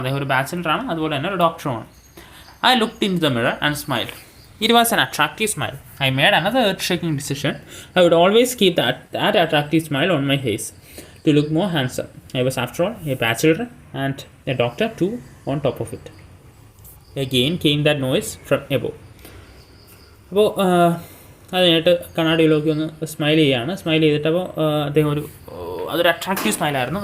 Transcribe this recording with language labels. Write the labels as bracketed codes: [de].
[ml] അദ്ദേഹം ഒരു ബാച്ചിലറാണ്, അതുപോലെ തന്നെ ഒരു ഡോക്ടറുമാണ്. [en] I looked into the mirror and smiled. It was an attractive smile. I made another earth-shaking decision. I would always keep that attractive smile on my face to look more handsome. I was, after all, a bachelor and a doctor too on top of it. Again came that noise from above. [ml] അപ്പോൾ അത് കഴിഞ്ഞിട്ട് കണ്ണാടിയിലൊക്കെ ഒന്ന് smile ചെയ്തിട്ട് അപ്പോൾ അദ്ദേഹം അതൊരു attractive സ്മൈലായിരുന്നു.